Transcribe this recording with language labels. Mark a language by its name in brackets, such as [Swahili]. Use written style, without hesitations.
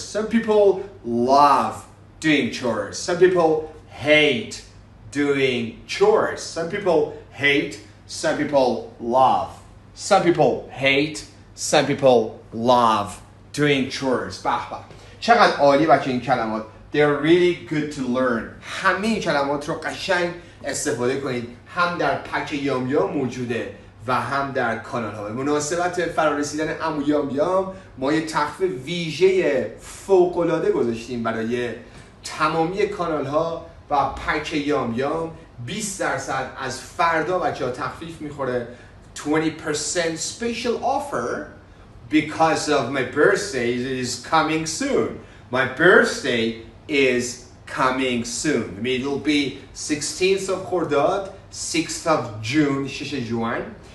[English] Some people love doing chores. Some people hate doing chores. Some people hate, some people love. Some people hate, some people love doing chores. [Persian] به به. چقدر عالی بچه این کلمات. [English] They're really good to learn. [Persian] همه این کلمات رو قشنگ استفاده کنید. هم در پک یام یام موجوده و هم در کانال ها. به مناسبت فرارسیدن عمو یام یام ما یه تخفیف ویژه فوق‌العاده گذاشتیم برای تمامی کانال ها و پک یام یام. 20% از فردا بچه ها تخفیف میخوره. [English] 20% special offer because of my birthday is coming soon. My birthday is coming soon. I mean, it'll be 16th of Khordad, 6th of June, 6 June.